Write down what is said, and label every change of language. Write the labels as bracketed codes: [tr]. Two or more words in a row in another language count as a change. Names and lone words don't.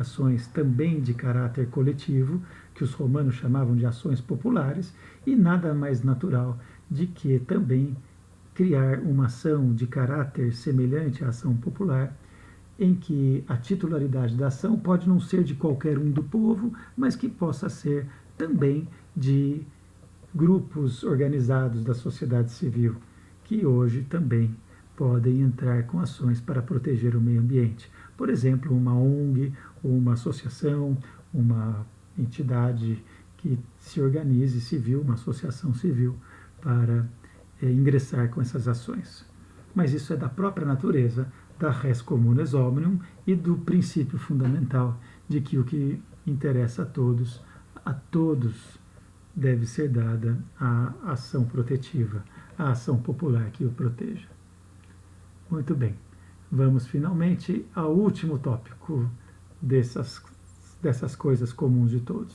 [pt] ações também de caráter coletivo, que os romanos chamavam de ações populares, e nada mais natural de que também criar uma ação de caráter semelhante à ação popular, em que a titularidade da ação pode não ser de qualquer um do povo, mas que possa ser também de grupos organizados da sociedade civil, que hoje também podem entrar com ações para proteger o meio ambiente. Por exemplo, uma ONG, uma associação, uma entidade que se organize civil, uma associação civil, para ingressar com essas ações. Mas isso é da própria natureza da [la] res communes omnium [pt] e do princípio fundamental de que o que interessa a todos deve ser dada a ação protetiva, a ação popular que o proteja. Muito bem, vamos finalmente ao último tópico dessas coisas comuns de todos.